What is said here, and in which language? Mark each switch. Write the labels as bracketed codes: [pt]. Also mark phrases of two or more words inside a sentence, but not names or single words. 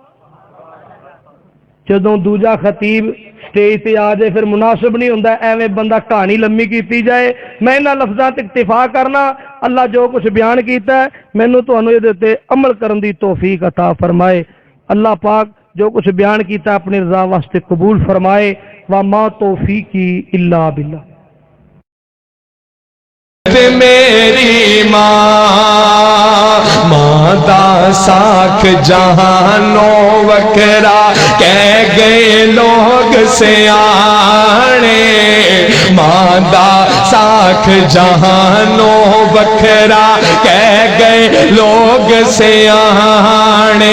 [pa] جدوں دوجا خطیب سٹیج تے آ جائے فیر مناسب نہیں ہوندا ایویں بندہ کہانی لمی کیتی جائے. میں انہاں لفظاں تے اکتفا کرنا۔ اللہ جو کچھ بیان کیتا ہے مینوں تہانوں ایہدے تے عمل کرن دی توفیق عطا فرمائے. اللہ پاک جو کچھ بیان کیا اپنی رضا واسطے قبول فرمائے. [ar] وما توفيقي إلا بالله. [pa] میری ماں دا ساکھ جہانوں وکرا، کہہ گئے لوگ سیانے. ماں دا ساکھ جہانوں وکرا، کہہ گئے لوگ سیانے.